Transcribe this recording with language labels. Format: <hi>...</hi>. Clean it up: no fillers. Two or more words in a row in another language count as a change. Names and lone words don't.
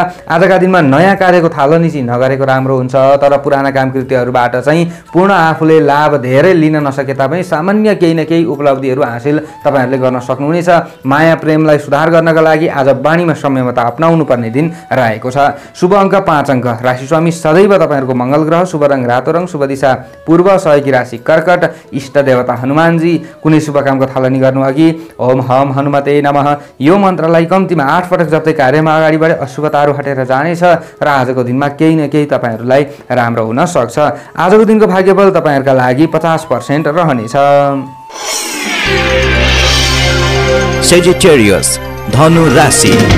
<ne>आजका दिनमा नयाँ कार्यको थालनी चाहिँ नगरेको राम्रो हुन्छ, तर पुराना कामकृत्यहरुबाट चाहिँ पूर्ण आफूले लाभ धेरै लिन नसके तापनि सामान्य केही न केही उपलब्धिहरु हासिल तपाईहरुले गर्न सक्नुहुनेछ। माया प्रेमलाई सुधार गर्नका लागि आज बानीमा संयमता अपनाउनु पर्ने दिन रहेको छ। शुभ अङ्क 5 अङ्क। राशि स्वामी सदैव तपाईहरुको मंगल ग्रह। शुभ रङ रातो रङ। शुभ दिशा पूर्व। सहयोगी राशि कर्कट। इष्ट देवता हनुमानजी। कुनै शुभ कामको थालनी गर्नु अघि</ne> <sa>ओम हम हनुमते नमः</sa> <ne>यो मन्त्रलाई कम्तीमा 8 पटक जप्दै कार्यमा अगाडि बढे अशुभताहरू हटेर जानेछ र आजको दिनमा केही न केही तपाईहरुलाई राम्रो हुन सक्छ। आजको दिनको भाग्यबल तपाईहरुका लागि 50% रहनेछ। सेजिटेरियस धनु राशि।</ne>